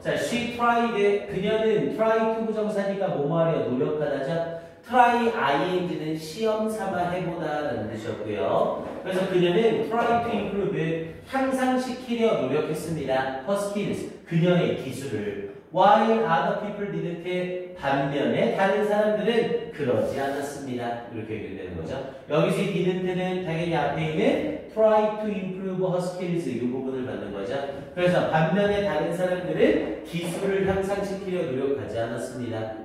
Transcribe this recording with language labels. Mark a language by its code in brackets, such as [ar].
[en] 자, she tried. [ko] 그녀는 try to 부정사니까 뭐뭐 하려 노력하다죠. try ing는 시험 삼아 해보다라는 뜻이었고요. 그래서 그녀는 [en] try to improve [ko] 향상시키려 노력했습니다. [en] her skills [ko] 그녀의 기술을. [en] while other people didn't. [ko] 반면에 다른 사람들은 그러지 않았습니다. 이렇게 얘기되는 거죠. 여기서 이 didn't는 당연히 앞에 있는 [en] try to improve her skills [ko] 이 부분을 받는 거죠. 그래서 반면에 다른 사람들은 기술을 향상시키려 노력하지 않았습니다.